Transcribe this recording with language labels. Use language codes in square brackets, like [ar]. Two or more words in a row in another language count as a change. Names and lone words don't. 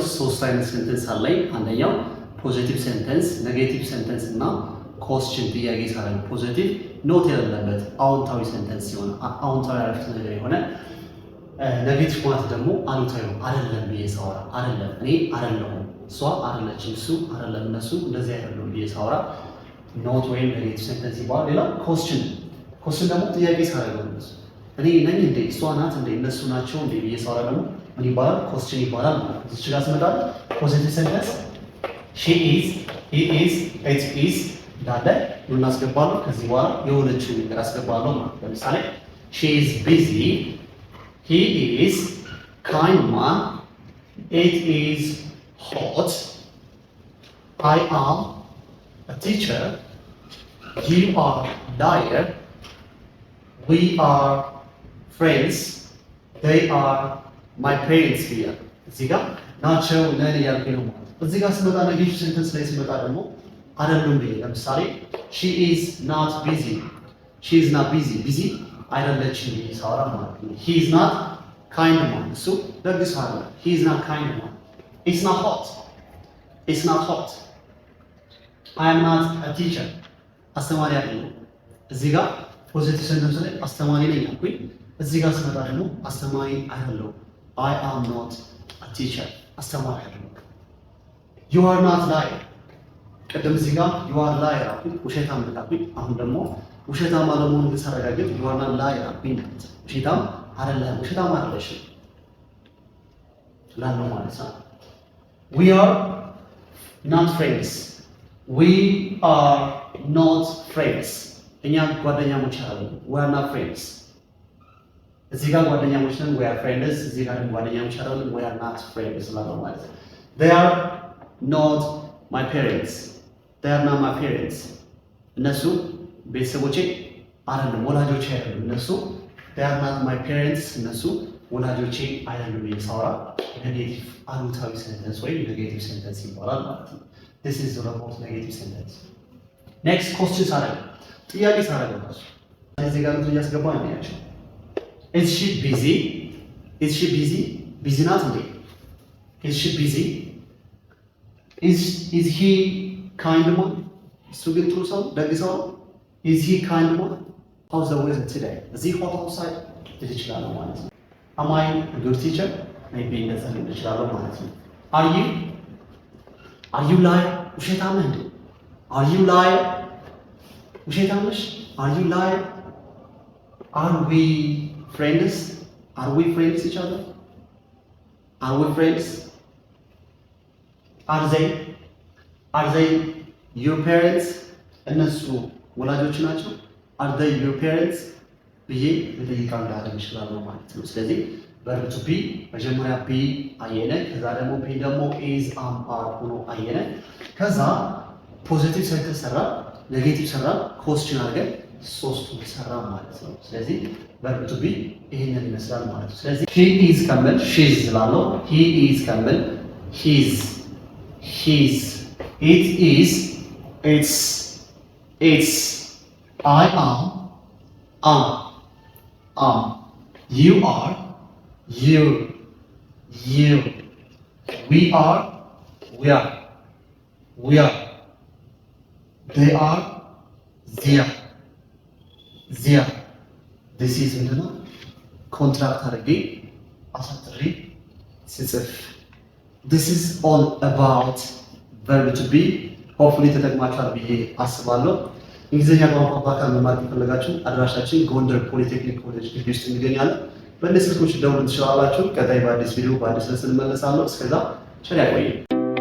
[am] ሶስት አይነት ሴንተንስ አለ። አንደኛው [en] positive sentence፣ negative sentence [am] እና ኮስችን ጥያቄ ሳደርገው፣ [en] positive not [am] የሌለበት አዎንታዊ ሴንተንስ ሲሆን አዎንታዊ አረፍተ ነገር የሆነ፣ ኔጌቲቭ ማለት ደግሞ አሉታዊ ነው። አይደለም ብዬ ሳወራ፣ አይደለም እኔ አይደለሁም፣ እሷ አይደለችም፣ እሱ አይደለም፣ እነሱ እንደዚህ አይደሉም ብዬ ሳወራ ኖት ወይም [en] negative sentence [am] ይባላል። ሌላ ኮስችን ደግሞ ጥያቄ ሳደርገው እነሱ እኔ ነኝ እንዴ፣ እሷ ናት እንዴ፣ እነሱ ናቸው እንዴ ብዬ ሳወራ ደግሞ ምን ይባላል? ኮስችን ይባላል ማለት ነው። እዚህ ጋር ስመጣ [en] positive sentence she is, he is, it is [am] እንዳለ ምን አስገባለሁ? ከዚህ በኋላ የሆነችው ነገር አስገባለሁ ማለት ነው። ለምሳሌ [en] she is busy፣ he is kind man፣ it is hot፣ I am a teacher፣ you are liar፣ we are friends፣ they are my parents here። [am] እዚህ ጋር ናቸው ነን እያልኩኝ ነው ማለት ነው። እዚህ ጋር ስመጣ [en] negative sentence [am] ላይ ስመጣ ደግሞ አይደሉም ብዬ ለምሳሌ [en] she is not busy፣ she is not busy፣ [am] ቢዚ አይደለችም ብዬ ሳወራ ማለት ነው። [en] he is not kind man፣ [am] እሱ ደግ ሰው አይደለም። [en] he is not kind man፣ it's not hot፣ it's not hot፣ I am not a teacher፣ [am] አስተማሪ አይደለም። እዚህ ጋር [en] positive sentence [am] ላይ አስተማሪ ነኝ አልኩኝ። እዚህ ጋር ስመጣ ደግሞ አስተማሪ አይደለም። [en] I am not a teacher፣ [am] አስተማሪ አይደለም። [en] you are not liar፣ [am] ቅድም እዚህ ጋር [en] you are liar [am] አልኩኝ፣ ውሸታም አልኩኝ። አሁን ደግሞ ውሸታም አለመሆኑን ሳረጋግጥ [en] you are not liar [am] አልኩኝ። ውሸታም አይደለም፣ ውሸታም አይደለሽም ላለው ማለት ነው። [en] we are not friends፣ we are not friends [am] እኛ ጓደኛሞች አይደለም። [en] we are not friends፣ [am] እዚህ ጋር ጓደኛሞች ነን [en] we are friends፣ [am] እዚህ ጋር ጓደኛሞች አይደለም we [en] are not friends [am] ላለው ማለት ነው። [en] they are not my parents፣ they are not my parents [am] እነሱ ቤተሰቦቼ አይደሉም፣ ወላጆቼ አይደሉም። [en] እነሱ they are not my parents [am] እነሱ ወላጆቼ አይደሉም ብዬ ሳወራ ኔጌቲቭ አሉታዊ ሴንተንስ ወይም [en] negative sentence [am] ይባላል ማለት ነው። [en] this is the about negative sentence። next question [am] ሳደርግ ጥያቄ ሳደርግ ነው እዚህ ጋር ነው እያስገባ ነው ያለው [en] is she busy፣ is she busy፣ [am] ቢዚ ናት እንዴ፣ [en] is she busy፣ is he kind man፣ [am] እሱ ግን ጥሩ ሰው ደግ ሰው ነው። [en] is he kind man፣ how's the weather today? እዚህ hot outside [am] ልል እችላለሁ ማለት ነው። [en] am I a good teacher? [am] maybe እንደዛ ልል እችላለሁ ማለት ነው። [en] are you liar? [am] ውሸታም እንዴ? [en] are you liar? [am] ውሸታም ነሽ? [en] are you liar? are we friends? are we friends each other? are we friends? are they your parents? [am] እነሱ ወላጆች ናቸው? [en] are they your parents? [am] ብዬ ልጠይቃለሁ ላደርግ እችላለሁ ማለት ነው። ስለዚህ [en] verb to be [am] መጀመሪያ be አየነ፣ ከዛ ደግሞ be ደግሞ [en] is am are [am] ሆኖ አየነ፣ ከዛ [en] positive circle [am] ሰራ፣ ኔጌቲቭ ሰራ፣ ኮስችን አድርገን ሶስቱን ሰራ ማለት ነው። ስለዚህ [en] verb to be [am] ይሄንን ይመስላል ማለት ነው። ስለዚህ [en] he is [am] ከምል [en] she is [am] እላለሁ፣ [en] he is [am] ከምል his [en] it is it's I am you are you we are we are they are there this is [am] ምንድነው ኮንትራክት አድርጌ አሳጥሬ ስጽፍ [en] this is all about verb to be hopefully [am] ተጠቅማችኋል ብዬ አስባለሁ። እንግሊዝኛ ቋንቋ በአካል መማር ከፈለጋችሁ አድራሻችን ጎንደር ፖሊቴክኒክ ኮሌጅ ግቢ ውስጥ እንገኛለን። በእነዚህ ስልኮች ደውሉ ትችላላችሁ። ቀጣይ በአዲስ ቪዲዮ በአዲስ ርዕስ እንመለሳለሁ። እስከዛ ቸር ያቆየን።